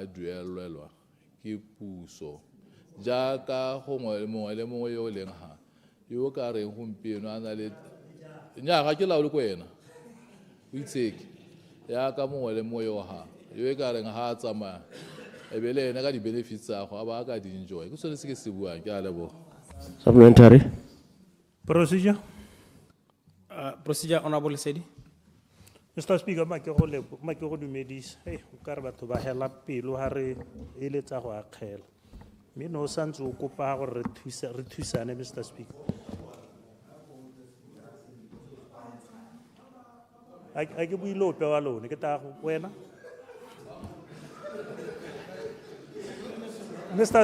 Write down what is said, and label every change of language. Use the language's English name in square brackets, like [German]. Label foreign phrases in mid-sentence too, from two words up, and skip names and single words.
[Tswana] duelelwa ke puso jaaka gongwe le mongwe yo leng ha yo ka reng gompieno a na le nya ga ke laole ko ena o itseke ya ka mongwe le mongwe yo ha yo ka reng ha a tsamaya e be le ena ka di-benefits tsa go a ba ka di-enjoy ke sone se ke se buang ke a leboga. [English] Supplementary. Procedure. Procedure, Honorable Sedi. Mr. Speaker, [Tswana] ma ke go dumedisa o ka re batho ba hela pelo ha re eletsa go akgela mme no santse o kopa gore re thusane Mr. [English] Speaker. [Tswana] a ke buile ope wa lone ke ta wena Mr.